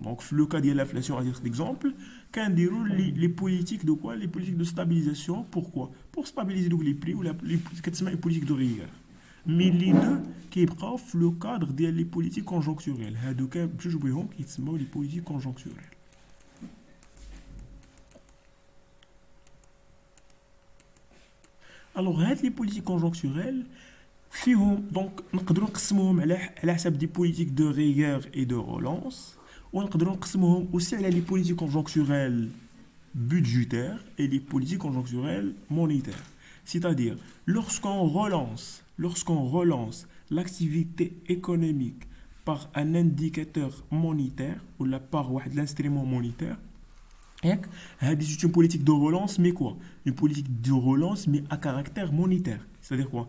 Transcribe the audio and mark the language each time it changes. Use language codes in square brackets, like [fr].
[fr] Donc, le cas de l'inflation, à titre d'exemple, quand déroule les politiques de quoi? Les politiques de stabilisation. Pourquoi? Pour stabiliser donc les prix ou les politiques de rigueur. Mais les deux qui bref le cadre des politiques conjoncturelles. [ar] هادوك بجوج بهم كيتسموا [fr] les politiques conjoncturelles. [ar] Alors, هاد [fr] les politiques conjoncturelles [ar] فيهم دونك نقدروا نقسموهم على حسب دي بوليتيك دو ريغور اي دو رولانس ونقدروا نقسموهم [fr] aussi [ar] على لي بوليتيك [fr] conjoncturelles budgétaires et les politiques conjoncturelles monétaires. C'est-à-dire, lorsqu'on relance l'activité économique par un indicateur monétaire ou par l'instrument monétaire, c'est une politique de relance, mais quoi? Une politique de relance, mais à caractère monétaire. C'est-à-dire quoi?